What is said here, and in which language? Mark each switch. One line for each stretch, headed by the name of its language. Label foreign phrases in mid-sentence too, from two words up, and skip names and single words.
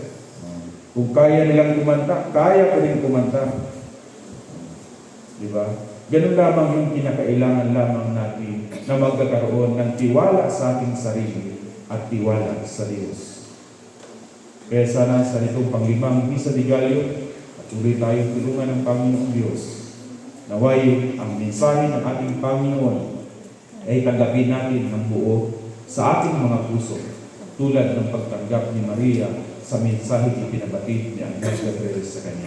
Filipino: Kung kaya nilang kumanta, kaya ko rin kumanta. Di ba? Ganun lamang yung kinakailangan lamang natin na magkakaroon ng tiwala sa ating sarili at tiwala sa Diyos. Kaya sana sa nitong panglimang
Spanish: misa de Gallo,
Filipino: patuloy tayong tulungan ng Panginoong Diyos. Naway ang mensahe ng ating Panginoon ay tanggapin natin ng buo sa ating mga puso, tulad ng pagtanggap ni Maria sa mensahe ipinabatid ni Angel Gabriel sa kanya.